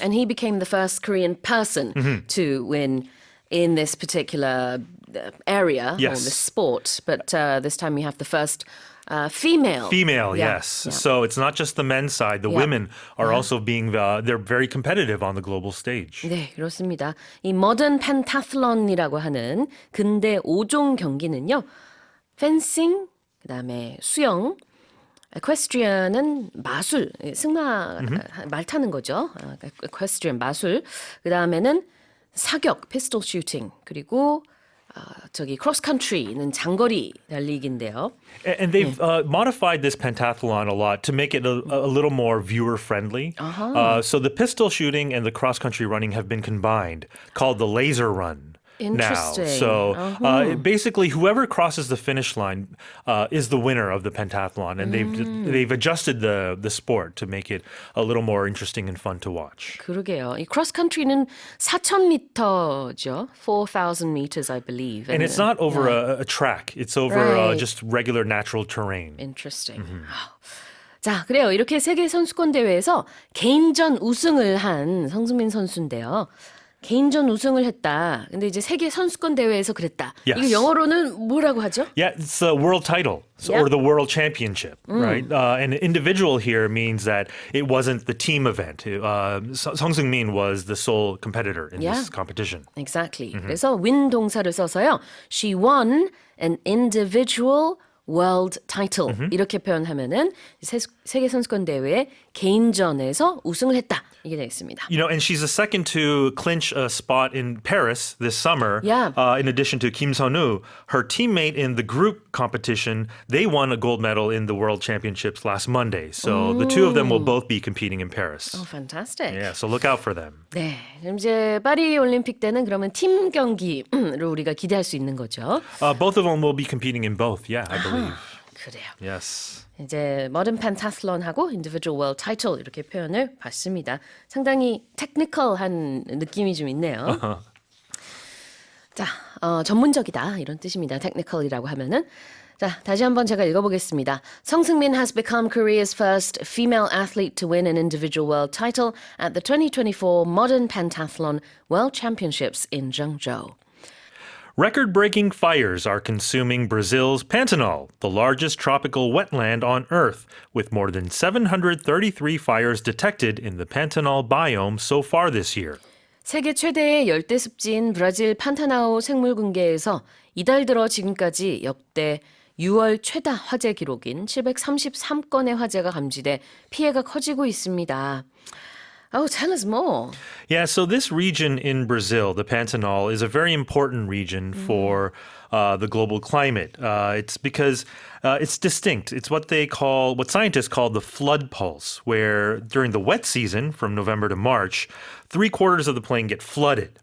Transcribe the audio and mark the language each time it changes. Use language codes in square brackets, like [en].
[en] And he became the first Korean person to win in this particular area or Yes. this sport. But this time we have the first female. Female, Yeah, yes. yeah. So it's not just the men's side. The women are also being, they're very competitive on the global stage. [ko] 네, 그렇습니다. 이 모던 펜타슬론이라고 하는 근대 5종 경기는요. 펜싱, 그다음에 수영, 에퀘스트리언은 마술, 말 타는 거죠. 에퀘스트리언 마술. 그다음에는 사격, 피스톨 슈팅, 그리고 크로스 컨트리는 장거리 달리기인데요. [en] And they've modified this pentathlon a lot to make it a little more viewer friendly. So the pistol shooting and the cross country running have been combined, called the laser run. Interesting. Now, so basically, whoever crosses the finish line is the winner of the pentathlon, and they've adjusted the sport to make it a little more interesting and fun to watch. [ko] 그러게요. 이 크로스 컨트리는 4,000m죠. [en] 4,000 meters, I believe. And it's not over a track; it's over Right. just regular natural terrain. Interesting. [ko] 자, 그래요. 이렇게 세계 선수권 대회에서 개인전 우승을 한 성승민 선수인데요. 개인전 우승을 했다. 근데 이제 세계 선수권 대회에서 그랬다. [en] Yes. [ko] 이거 영어로는 뭐라고 하죠? [en] Yeah, it's the world title or the world championship, right? And individual here means that it wasn't the team event. Song Seung-min was the sole competitor in this competition. Exactly. [ko] 그래서 win 동사를 써서요. [en] She won an individual world title. [ko] 이렇게 표현하면은 세계 선수권 대회 개인전에서 우승을 했다. 이게 되겠습니다. [en] And she's the second to clinch a spot in Paris this summer. Yeah. In addition to Kim Sun-woo, her teammate in the group competition, they won a gold medal in the World Championships last Monday. So the two of them will both be competing in Paris. Oh, fantastic. Yeah, so look out for them. [ko] 네, 그럼 이제 파리 올림픽 때는 그러면 팀 경기를 우리가 기대할 수 있는 거죠. [en] Both of them will be competing in both. Yeah, I believe. [ko] 그래요. [en] Yes. [ko] 이제 모던 펜타슬론하고 인디비주얼 월드 타이틀 이렇게 표현을 봤습니다. 상당히 테크니컬한 느낌이 좀 있네요. 자, 전문적이다 이런 뜻입니다. 테크니컬이라고 하면은. 자, 다시 한번 제가 읽어보겠습니다. [en] 성승민 has become Korea's first female athlete to win an individual world title at the 2024 Modern Pentathlon World Championships in Zhengzhou. Record-breaking fires are consuming Brazil's Pantanal, the largest tropical wetland on Earth, with more than 733 fires detected in the Pantanal biome so far this year. [ko] 세계 최대의 열대 습지인 브라질 판타나우 생물군계에서 이달 들어 지금까지 역대 6월 최다 화재 기록인 733건의 화재가 감지돼 피해가 커지고 있습니다. [en] Oh, tell us more. Yeah, so this region in Brazil, the Pantanal, is a very important region for the global climate. It's because it's distinct. It's what scientists call the flood pulse, where during the wet season, from November to March, 3/4 of the plain get flooded.